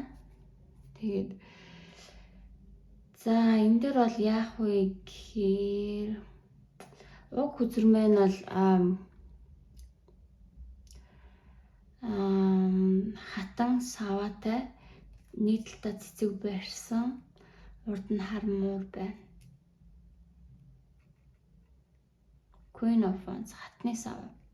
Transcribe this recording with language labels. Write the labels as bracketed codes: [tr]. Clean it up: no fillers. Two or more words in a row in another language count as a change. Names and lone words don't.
[mn] Тэгээд за энэ дээр бол яах вэ гэхээр уг үзүр маань бол хатан саваатай нэг талдаа цэцэг барьсан, урд нь хар муур байна. Queen of Wands хатны саваа.